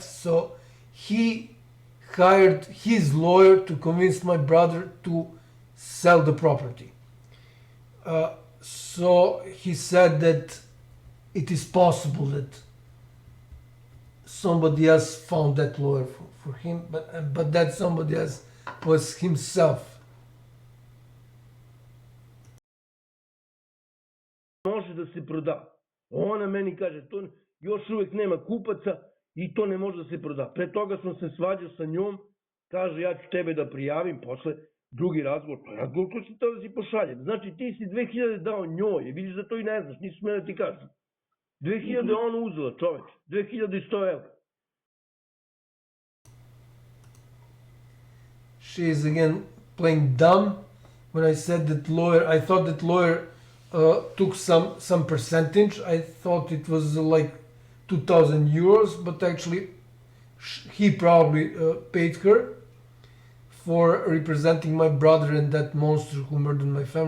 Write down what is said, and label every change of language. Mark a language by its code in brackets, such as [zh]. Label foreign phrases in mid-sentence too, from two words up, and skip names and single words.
[en] So he hired his lawyer to convince my brother to sell the property. So he said that it is possible that somebody else found that lawyer for him, but that somebody else was himself. [sr] Može da se proda. Ona meni kaže, to još uvek nema kupaca i to ne može da se proda. Pre toga sam se svađao sa njom, kaže ja ću tebe da prijavim, posle drugi razgovor, pa razgovor ko si to da si pošaljem. Znači ti si 2000 dao njoj, vidiš da to i ne znaš, nisu smeli da ti kažu. 2000 ona uzela, čoveč, 2100 evra. [en] She is again playing dumb when I said that lawyer, I thought that lawyer took some percentage. I thought it was like 2,000 euros, but actually he probably paid her for representing my brother and that monster who murdered my family.